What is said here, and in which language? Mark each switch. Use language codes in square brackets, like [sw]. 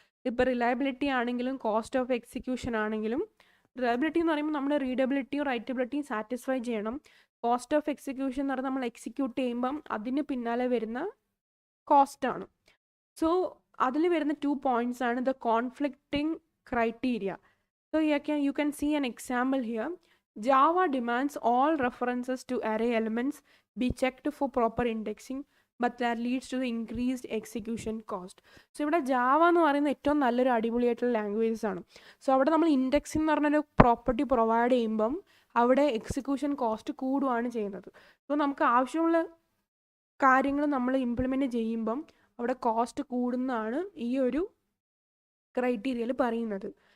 [ml] ഇപ്പോൾ റിലയബിലിറ്റി ആണെങ്കിലും cost of execution ആണെങ്കിലും, റിലയബിലിറ്റി എന്ന് പറയുമ്പോൾ നമ്മുടെ റീഡബിലിറ്റിയും റൈറ്റബിലിറ്റിയും സാറ്റിസ്ഫൈ ചെയ്യണം. കോസ്റ്റ് ഓഫ് എക്സിക്യൂഷൻ എന്ന് പറഞ്ഞാൽ നമ്മൾ എക്സിക്യൂട്ട് ചെയ്യുമ്പം അതിന് പിന്നാലെ വരുന്ന കോസ്റ്റാണ്. സോ അതിൽ വരുന്ന 2 points ആണ് [en] The conflicting criteria. So you can see an example here. Java demands all references to array elements be checked for proper indexing, but that leads to the increased execution cost. [ml] So ഇവിടെ Java എന്ന് പറയുന്നത് ഏറ്റവും നല്ലൊരു അടിപൊളിയായിട്ടുള്ള languages ആണ്. So അവിടെ നമ്മൾ indexing എന്ന് പറഞ്ഞൊരു പ്രോപ്പർട്ടി പ്രൊവൈഡ് ചെയ്യുമ്പം അവിടെ എക്സിക്യൂഷൻ കോസ്റ്റ് കൂടുകയാണ് ചെയ്യുന്നത്. സോ നമുക്ക് ആവശ്യമുള്ള കാര്യങ്ങൾ നമ്മൾ ഇംപ്ലിമെൻറ്റ് ചെയ്യുമ്പം അവിടെ കോസ്റ്റ് കൂടുന്നതാണ് ഈ ഒരു ക്രൈറ്റീരിയയിൽ പറയുന്നത്.